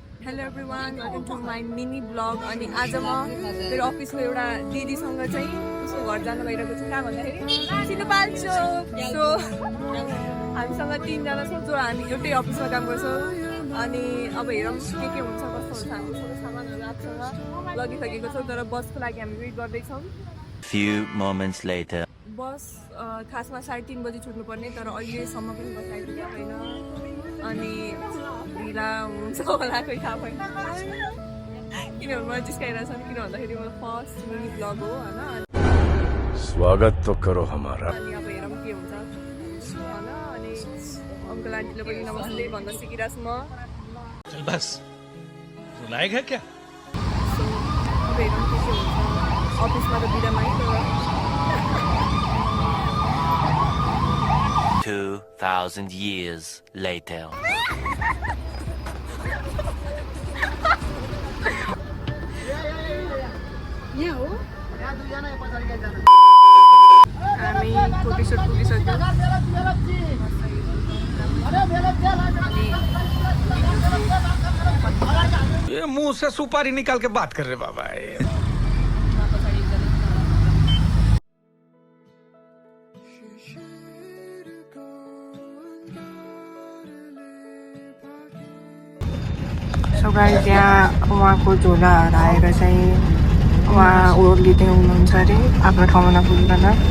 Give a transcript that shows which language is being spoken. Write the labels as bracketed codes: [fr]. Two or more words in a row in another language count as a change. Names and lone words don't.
[en] hello everyone welcome to my mini vlog [ne] अनि आज म मेरो अफिसको एउटा दिदीसँग चाहिँ उसको घर जानु भइरहेको छु कहाँ भन्दाखेरि सिलुपाल्चोक सो हामीसँग 3 जना छौँ जो हामी एउटै अफिसमा काम गर्छौँ अनि अब हेरौँ के हुन्छ कस्तो हुन्छ हामी सबै सामानहरू आफूसँग लगिसकेको छौँ तर बसको लागि हामी वेट गर्दैछौँ [en] Few moments later. [ne] बस खासमा 3:30 बजी छुट्नुपर्ने तर अहिलेसम्म पनि बस आइपुगेको छैन अनि ढिला हुन्छ होला कोही थाहा भएन किनभने मलाई जिस्काइरहेको छ किन भन्दाखेरि मेरो [en] first mini vlog [ne] हो होइन [hi] स्वागत तो करो हमारा [ne] अनि अब हेरौँ के हुन्छ होइन अनि अङ्कल आन्टीले पनि नमस्ते भन्न सिकिरहेको छु म [hi] चल बस सुनाएगा क्या [ne] सो अब हेरौँ के हुन्छ अफिसमा त बिदामा है तर [en] 2,000 years later. [ne] हामी फोटोसुट पुगिसक्यौँ [hi] ये मुंह से सुपारी निकाल के बात कर रहे बाबा [ne] सो गाइस त्यहाँ उहाँको झोला हराएर चाहिँ उहाँ ओर्लिँदै हुनुहुन्छ अरे आफ्नो ठाउँमा नपुगिकन